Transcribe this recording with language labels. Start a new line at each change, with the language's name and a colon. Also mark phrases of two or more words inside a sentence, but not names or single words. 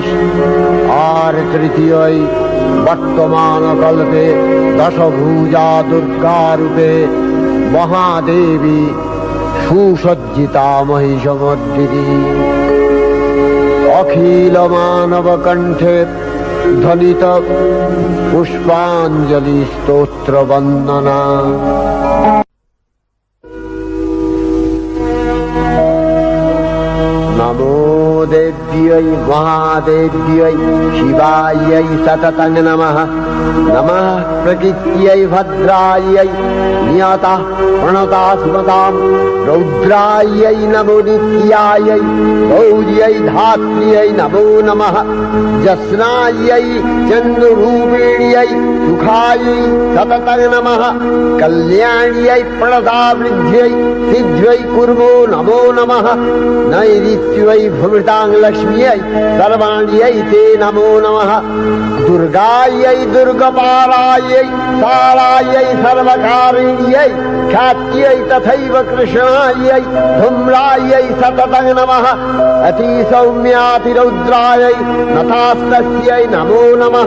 Bangla: আর তৃতীয়ই বর্তমান কল্পে 10 ভুজা দুর্গা রূপে মহাদেবী সুসজ্জিতা মহিষমর্দিনী। অখিল মানব কণ্ঠে ধ্বনিত পুষ্পাঞ্জলি স্তোত্র বন্দনা।
Sanskrit: नमो देव्यै महादेव्यै शिवायै सततं नमः। नमः प्रकृत्यै भद्रायै नियताः प्रणताः स्म ताम्। रौद्रायै नमो नित्यायै गौर्यै धात्र्यै नमो नमः। ज्योत्स्नायै चन्द्ररूपिण्यै सुखायै सततं नमः। कल्याण्यै प्रणतां वृद्ध्यै सिद्ध्यै कुर्मो नमो नमः। नैरृत्यै भूभृतां लक्ष्म्यै सर्वाण्यै ते नमो नमः। दुर्गायै दुर्गपालायै सालायै सर्वकारिण्यै ख्यात्यै तथैव कृष्णायै धूम्रायै सततं नमः। अतिसौम्यातिरौद्रायै नतास्तस्यै नमो नमः।